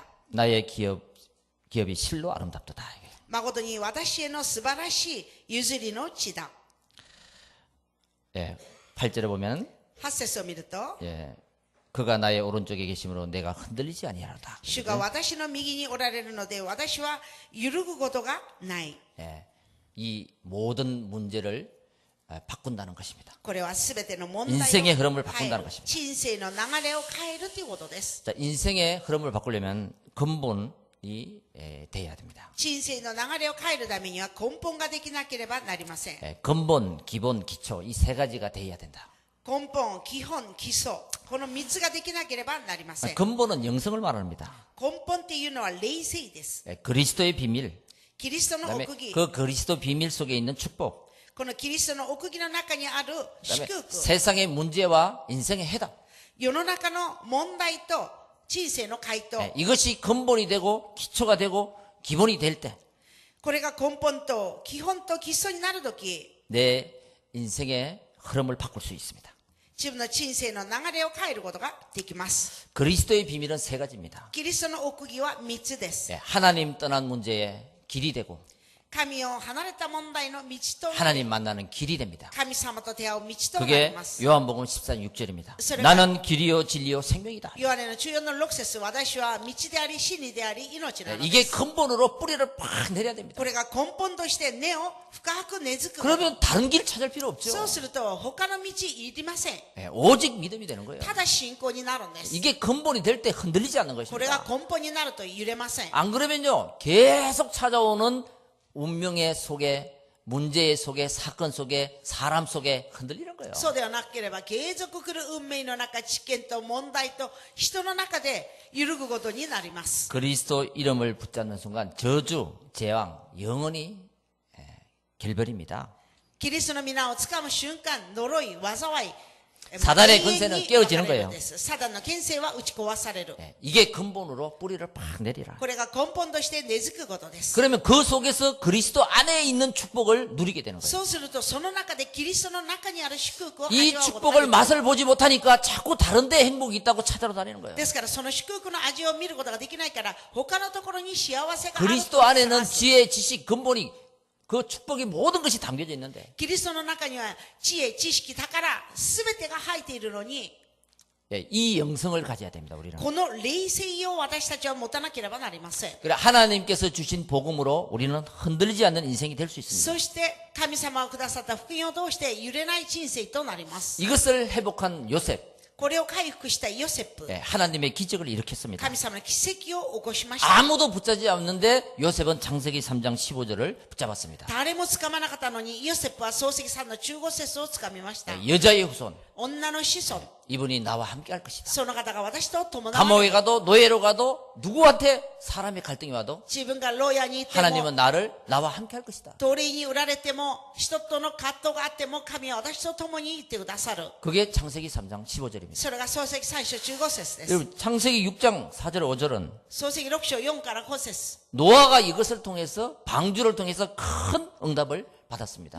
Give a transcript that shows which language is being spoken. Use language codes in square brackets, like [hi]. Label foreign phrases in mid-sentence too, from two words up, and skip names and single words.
[ko] 나의 기업이 실로 아름답도다. [ja] 誠に私への素晴らしい譲りの地だ [ko] 8절에 보면 [ja] 8 節を見ると [ko] 그가 나의 오른쪽에 계심으로 내가 흔들리지 아니하다. [ja] 主が私の右におられるので私は揺るぐことがない [ko] 이 모든 문제를 바꾼다는 것입니다. [ja] これは全ての問題を [ko] 인생의 흐름을 [ja] 変え [ko] 바꾼다는 [ja] る [ko] 것입니다. [ja] 人生の流れを変えるということです [ko] 자, 인생의 흐름을 바꾸려면 근본이 돼야 됩니다. [ja] 人生の流れを変えるためには根本ができなければなりません [ko] 근본, 기본, 기초 이 세 가지가 돼야 된다. [ja] 根本、基本、基礎この3つができなければなりません [ko] 근본은 영성을 말합니다. [ja] 根本っていうのは霊性です [ko] 그리스도의 비밀, [ja] キリストの [ko] 그다음에 [ja] 奥義 [ko] 그 그리스도 비밀 속에 있는 축복, [ja] このキリストの奥義の中にある [ko] 그다음에 [ja] 祝福 [ko] 세상의 문제와 인생의 해답. [ja] 世の中の問題と人生の回答 [ko] 이것이 근본이 되고 기초가 되고 기본이 될 때 [ja] これが根本と基本と基礎になるとき [ko] 내 인생의 흐름을 바꿀 수 있습니다. [ja] 自分の人生の流れを変えることができます [ko] 그리스도의 비밀은 세 가지입니다. [ja] キリストの奥義は3つです [ko] 하나님 떠난 문제의 길이 되고 [ja] 神を離れた問題の道と [ko] 하나님 만나는 길이 됩니다. [ja] 神様と出会う道となり [ko] 그게 [ja] ます [ko] 요한복음 14장 6절입니다. 그래서 나는 길이요 진리요 생명이다. [ja] ヨハネの14の6節私は道であり真理であり命なので [ko] 이게 [ja] す [ko] 근본으로 뿌리를 팍 내려야 됩니다. [ja] これが根本として根を深く根付く [ko] 그러면 다른 길 찾을 필요 없죠. [ja] そうすると他の道いりません [ko] 오직 믿음이 되는 거예요. [ja] ただ信仰になるんです [ko] 이게 근본이 될 때 흔들리지 않는 [ja] これが [ko] 것입니다. [ja] 根本になると揺れません [ko] 안 그러면요 계속 찾아오는 운명의 속에 문제 속에 사건 속에 사람 속에 흔들리는 거예요. [ja] そうではなければ継続来る運命の中知見と問題と人の中で揺るぐことになります [ko] 그리스도 이름을 붙잡는 순간 저주, 재앙, 영원히 결별입니다. [ja] キリストの皆をつかむ瞬間呪い災い [ko] 사단의 권세는 깨어지는 거예요. [ja] サタンの権勢は打ち壊される [ko] 이게 근본으로 뿌리를 팍 내리라. [ja] これが根本として根付くことです [ko] 그러면 그 속에서 그리스도 안에 있는 축복을 누리게 되는 거예요. [ja] そうするとその中でキリストの中にある祝福を [ko] 이 [ja] 味わうことが [ko] 축복을 [ja] できる [ko] 맛을 보지 못하니까 자꾸 다른 데 행복이 있다고 찾아러 다니는 거예요. [ja] ですからその祝福の味を見ることができないから他のところに幸せがある [ko] 그리스도 안에는 지혜, 지식, 근본이 그 축복이 모든 것이 담겨져 있는데 [ja] キリストの中には知恵、知識、宝、すべてが入っているのに [ko] 이 영성을 가져야 됩니다. 우리는. [ja] この霊性を私たちは持たなければなりません [ko] 그래 하나님께서 주신 복음으로 우리는 흔들리지 않는 인생이 될 수 있습니다. [ja] そして神様をくださった福音を通して揺れない人生となります [ko] 이것을 회복한 요셉, [ja] これを回復したヨセプ [ko] 하나님의 기적을 일으켰습니다. [ja] 神様の奇跡を起こしました [ko] 아무도 붙잡지 않는데 요셉은 창세기 3장 15절을 붙잡았습니다. [ja] 誰もつかまなかったのにヨセプは創世記3の15節をつかみました [ko] 여자의 후손, [ja] 女の子孫 [ko] 이분이 나와 함께 할 것이다. [ja] その方が私と共な [ko] 감옥에 [ja] り [ko] 가도 노예로 가도 누구한테 사람의 갈등이 와도 [ja] 自分が牢屋に行っても [ko] 하나님은 나와 함께 할 것이다. [ja] 奴隷に売られても人との葛藤があっても神は私と共に行ってくださる [ko] 그게 창세기 3장 15절입니다. [ja] それが創世記3章15節です [ko] 여러분 창세기 6장 4절 5절은 [ja] 創世記6章4から5節 [ko] 노아가 이것을 통해서 방주를 통해서 큰 응답을 받았습니다.